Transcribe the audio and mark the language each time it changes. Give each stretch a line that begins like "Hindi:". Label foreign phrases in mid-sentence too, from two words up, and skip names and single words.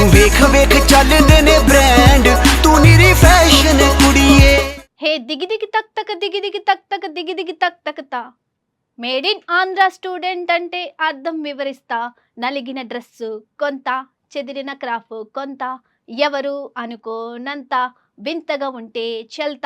Punjabi: ਵੇਖ ਵੇਖ ਚਲਦੇ ਨੇ ਬ੍ਰਾਂਡ ਤੂੰ ਨਿਰੀ ਫੈਸ਼ਨ ਕੁੜੀਏ
Telugu: హే దిగి దిగి తక్ తక్ దిగి దిగి తక్ తక్ దిగి దిగి తక్ తక్ తా మేడ్ ఇన్ ఆంధ్ర స్టూడెంట్ అంటే అర్థం వివరిస్తా నలిగిన డ్రెస్సు కొంత చెదిరిన క్రాఫ్ కొంత ఎవరు అనుకోనంత వింతగా ఉంటే చెల్తా.